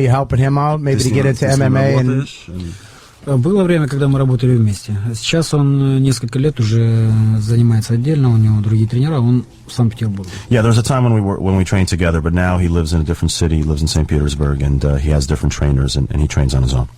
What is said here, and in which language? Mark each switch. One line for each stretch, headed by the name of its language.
English: Are you helping him out maybe to get into MMA?
Russian: Было время, когда мы работали вместе. Сейчас он несколько лет уже занимается отдельно, у него другие тренера, он в Санкт-Петербурге.
English: Yeah, there was a time when we trained together, but now he lives in a different city. He lives in St. Petersburg, and he has different trainers, and he trains on his own.